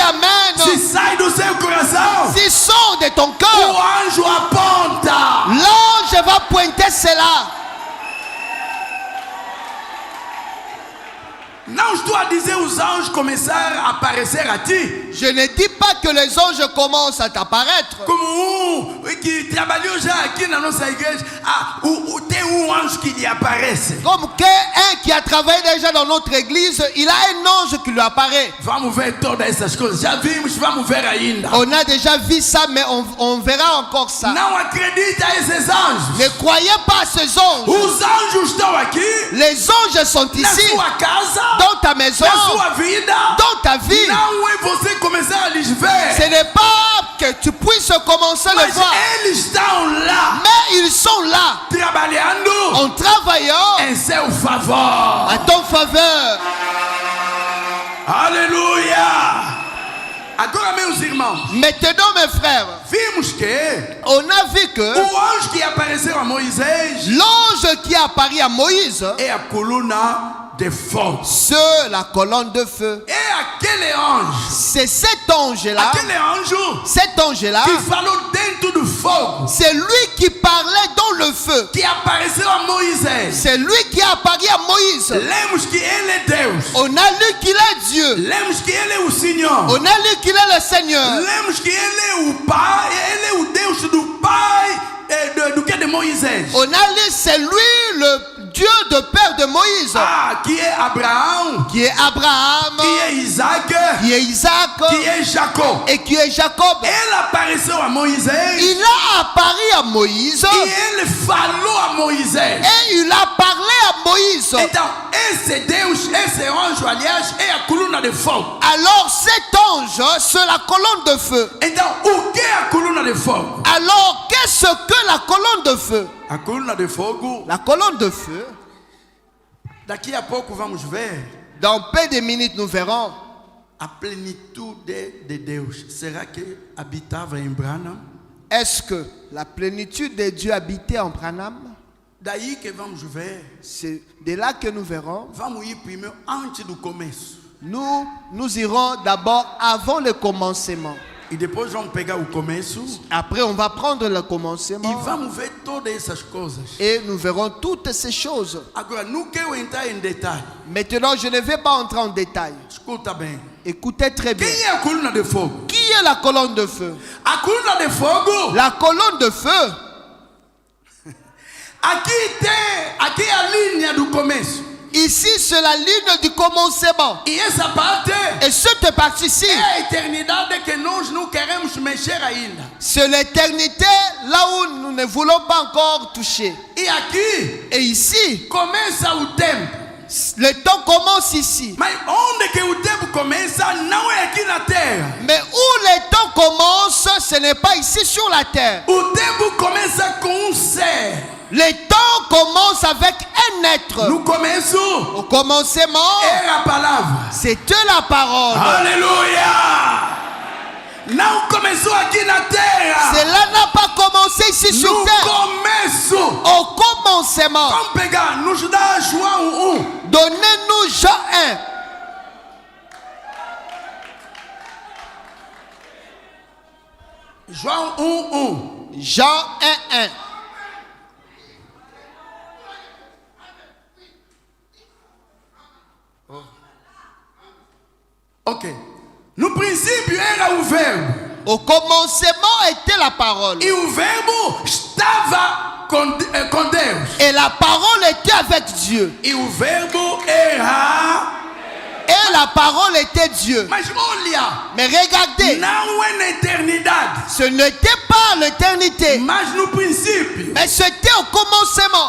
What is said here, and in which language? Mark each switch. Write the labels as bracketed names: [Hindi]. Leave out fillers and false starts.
[Portuguese] Amen, sai do seu coração, [French] s'il sort de ton [Portuguese] o [French] cœur, [Portuguese] anjo aponta. [French] l'ange va pointer cela. [Portuguese] Não estou a dizer os anjos começaram a aparecer a ti [French] Je ne dis pas que les anges commencent à t'apparaître. [Portuguese] como que trabalhou já aqui na nossa igreja. Tem anjo que lhe aparece. [French] Comme qu'un qui a travaillé déjà dans notre église, il a un ange qui lui apparaît. [Portuguese] Vamos ver todas essas coisas. Já vimos, vamos ver ainda. [French] On a déjà vu ça, mais on verra encore ça. [Portuguese] Não acredita esses anjos. [French] Ne croyez pas à ces anges. [Portuguese] Os anjos estão aqui [French] Les anges sont [Portuguese] na [French] ici, [Portuguese] sua casa, [French] dans ta maison, [Portuguese] na sua vida. [French] dans ta vie. [Portuguese] Não é você começar a lhes ver, [French] Ce n'est pas que tu puisses commencer à le [Portuguese] mas [French] voir, [Portuguese] eles estão lá [French] mais ils sont là, [Portuguese] trabalhando [French] en travaillant [Portuguese] em seu favor. [French] à ton faveur. [Portuguese] Aleluia! Agora, meus irmãos, [French] Maintenant, mes frères, [Portuguese] vimos que [French] on a vu que [Portuguese] o anjo que apareceu a Moisés [French] l'ange qui a apparu à Moïse, [Portuguese] é a coluna de fogo. [French] c'est la colonne de feu. [Portuguese] É aquele anjo, [French] C'est cet ange-là, [Portuguese] aquele anjo [French] cet ange-là, [Portuguese] que falou dentro do fogo, [French] c'est lui qui parlait dans le feu. [Portuguese] que apareceu a Moisés. [French] C'est lui qui a apparu à Moïse. [Portuguese] Lemos que ele é Deus. [French] On a lu qu'il est Dieu. [Portuguese] Lemos que ele é o Senhor. [French] On a lu qu'il est le Seigneur. [Portuguese] Lemos que ele é o Pai, ele é o Deus do Pai do que de Moisés. [French] On a lu, c'est lui le Dieu de père de Moïse, [Portuguese] Que é Abraão, [French] qui est Abraham, [Portuguese] que é Isaac, [French] qui est Isaac [Portuguese] que é Jacó. [French] et qui est Jacob. [Portuguese] Ele apareceu a Moisés [French] Il a apparu à Moïse [Portuguese] e ele falou a Moisés. [French] et il a parlé à Moïse. [Portuguese] Então, esse Deus, esse anjo, aliás, é a coluna de fogo. [French] Alors cet ange, c'est la colonne de feu. [Portuguese] Então, o que é a coluna de fogo? [French] Alors qu'est-ce que la colonne de feu? [Portuguese] A coluna de fogo, [French] La colonne de feu, [Portuguese] daqui a pouco vamos ver [French] dans peu de minutes nous verrons [Portuguese] a plenitude de Deus. Será que habitava em Branham? [French] est-ce que la plénitude de Dieu habitait en Branham. [Portuguese] Daí que vamos ver, [French] C'est de là que nous verrons. [Portuguese] vamos ir primeiro antes do começo. [French] Nous irons d'abord avant le commencement. [Portuguese] E depois vamos pegar o começo [French] Après, on va prendre le [Portuguese] e [French] commencement [Portuguese] vamos ver todas essas coisas. [French] et nous verrons toutes ces choses. [Portuguese] Agora, não quero entrar em detalhe. [French] Maintenant, je ne vais pas entrer en détail. [Portuguese] Escuta bem. [French] Écoutez très bien. [Portuguese] Quem é a coluna de fogo? [French] Qui est la colonne de feu? [Portuguese] A coluna de fogo, [French] La colonne de feu, [Portuguese] aqui é a linha do começo. [French] ici c'est la ligne du commencement. [Portuguese] E essa parte [French] Et cette partie-ci, [Portuguese] é a eternidade que nós não queremos mexer ainda. [French] c'est l'éternité là où nous ne voulons pas encore toucher. [Portuguese] E aqui [French] Et ici, [Portuguese] começa o tempo. [French] le temps commence ici. [Portuguese] Mas onde que o tempo começa não é aqui na terra. [French] Mais où le temps commence, ce n'est pas ici sur la terre. [Portuguese] O tempo começa com ser. [French] Le temps commence avec un être. [Portuguese] No começo [French] Au commencement, [Portuguese] era a palavra. [French] c'était la parole. [Portuguese] Aleluia! Não começou aqui na terra. [French] Cela n'a pas commencé ici sur [Portuguese] No [French] terre. [Portuguese] começo. [French] Au commencement, [Portuguese] Vamos pegar, nos dá João 1. [French] donnez-nous Jean 1. [Portuguese] João 1:1. [French] Jean 1:1. Ok. [Portuguese] No princípio era o verbo. [French] Au commencement était la parole. [Portuguese] E o verbo estava com Deus. [French] Et la parole était avec Dieu. [Portuguese] E o verbo era. [French] Et la parole était Dieu. [Portuguese] Mas olha, [French] Mais regardez, [Portuguese] não é na eternidade, [French] ce n'était pas l'éternité, [Portuguese] mas no princípio. [French] mais c'était au commencement.